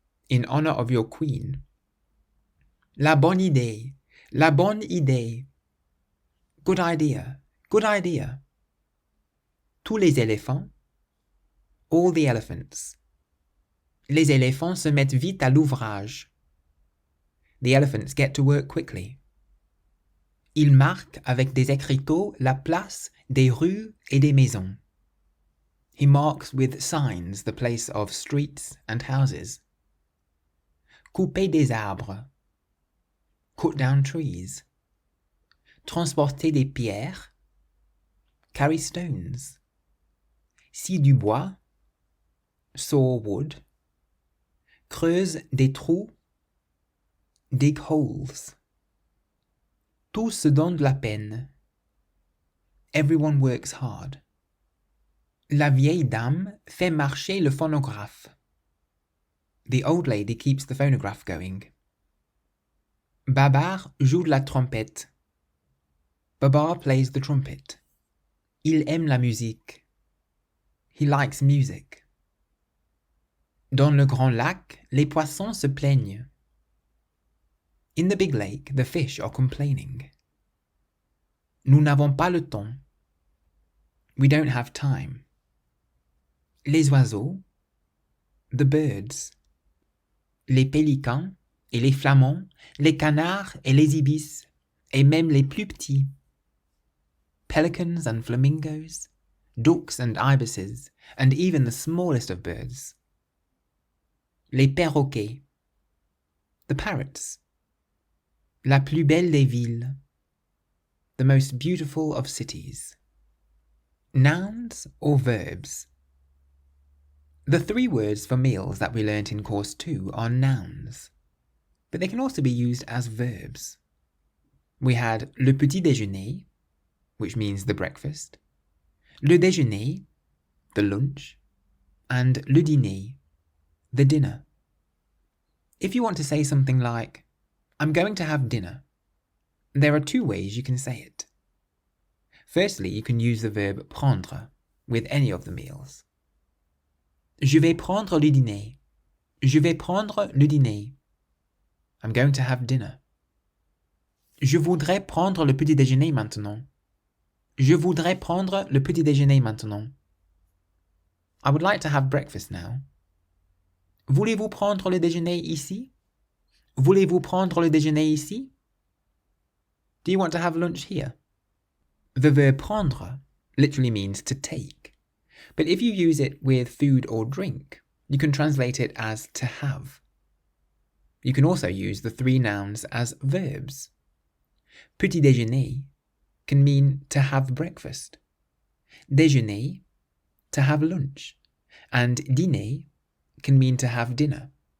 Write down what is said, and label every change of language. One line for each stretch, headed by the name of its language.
English: In honor of your queen.
French: La bonne idée. La bonne idée.
English: Good idea. Good idea.
French: Tous les éléphants.
English: All the elephants.
French: Les éléphants se mettent vite à l'ouvrage.
English: The elephants get to work quickly.
French: Ils marquent avec des écriteaux la place des rues et des maisons.
English: He marks with signs the place of streets and houses.
French: Couper des arbres.
English: Cut down trees.
French: Transporter des pierres.
English: Carry stones.
French: Scie du bois.
English: Saw wood.
French: Creuse des trous.
English: Dig holes.
French: Tous se donnent de la peine.
English: Everyone works hard.
French: La vieille dame fait marcher le phonographe.
English: The old lady keeps the phonograph going.
French: Babar joue de la trompette.
English: Babar plays the trumpet.
French: Il aime la musique.
English: He likes music.
French: Dans le grand lac, les poissons se plaignent.
English: In the big lake, the fish are complaining.
French: Nous n'avons pas le temps.
English: We don't have time.
French: Les oiseaux,
English: the birds.
French: Les pélicans et les flamands, les canards et les ibis, et même les plus petits.
English: Pelicans and flamingos, ducks and ibises, and even the smallest of birds.
French: Les perroquets,
English: the parrots.
French: La plus belle des villes,
English: the most beautiful of cities. Nouns or verbs? The 3 words for meals that we learnt in Course 2 are nouns, but they can also be used as verbs. We had le petit déjeuner, which means the breakfast, le déjeuner, the lunch, and le dîner, the dinner. If you want to say something like, I'm going to have dinner, there are 2 ways you can say it. Firstly, you can use the verb prendre with any of the meals.
French: Je vais prendre le dîner. Je vais prendre le dîner.
English: I'm going to have dinner.
French: Je voudrais prendre le petit déjeuner maintenant. Je voudrais prendre le petit déjeuner maintenant.
English: I would like to have breakfast now.
French: Voulez-vous prendre le déjeuner ici? Voulez-vous prendre le déjeuner ici?
English: Do you want to have lunch here? The verb prendre literally means to take, but if you use it with food or drink, you can translate it as to have. You can also use the 3 nouns as verbs. Petit déjeuner can mean to have breakfast, déjeuner, to have lunch, and dîner can mean to have dinner.